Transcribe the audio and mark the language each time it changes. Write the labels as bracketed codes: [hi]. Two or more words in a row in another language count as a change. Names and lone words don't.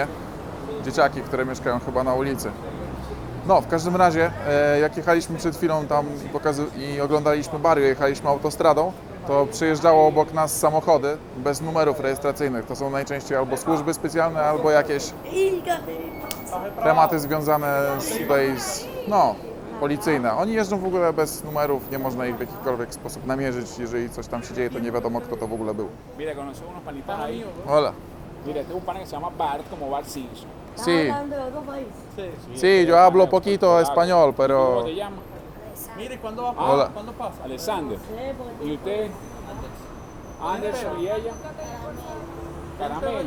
[pl] Dzieciaki, które mieszkają chyba na ulicy. No, w każdym razie, jak jechaliśmy przed chwilą tam i oglądaliśmy Barrio, jechaliśmy autostradą, to przejeżdżało obok nas samochody bez numerów rejestracyjnych. To są najczęściej albo służby specjalne, albo jakieś tematy związane policyjne. Oni jeżdżą w ogóle bez numerów, nie można ich w jakikolwiek sposób namierzyć. Jeżeli coś tam się dzieje, to nie wiadomo, kto to w ogóle był. [es] Mira, conoces unos panitas ahí. Hola. Mira, este es un pana que se llama Bart, como Bart Simpson. Sí, hablando de otro país. sí, yo hablo poquito español, ¿Cómo pero... te llamas? Mire, ¿cuándo va? Hola. ¿Cuándo pasa? Alexander. Sí, porque ¿Y usted? Anderson y ella. Caramelo.